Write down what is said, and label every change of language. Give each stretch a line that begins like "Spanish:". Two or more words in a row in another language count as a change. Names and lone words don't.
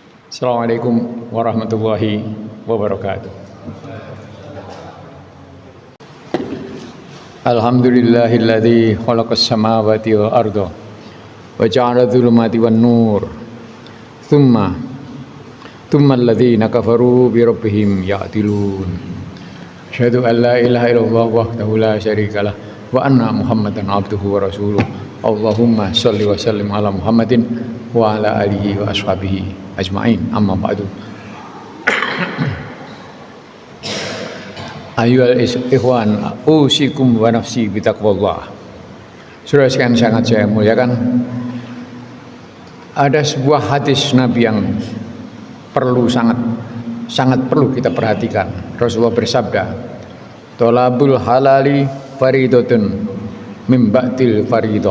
Arabic: السلام عليكم ورحمة الله وبركاته. الحمد لله الذي خلق السماوات والأرض وجعل الظلمات والنور. ثم الذين كفروا بربهم يعدلون. أشهد أن لا إله إلا الله وحده لا شريك له وأن محمدا عبده ورسوله. اللهم صل وسلم على محمد وعلى آله وأصحابه أجمعين، أما بعد. أيها الإخوان، أوصيكم ونفسي بتقوى الله.
Indonesian: Saudara sekalian sangat saya muliakan, ada sebuah hadis Nabi yang sangat perlu kita perhatikan. Rasulullah bersabda,
Arabic: "طلب الحلال فريضة من بعد الفريضة."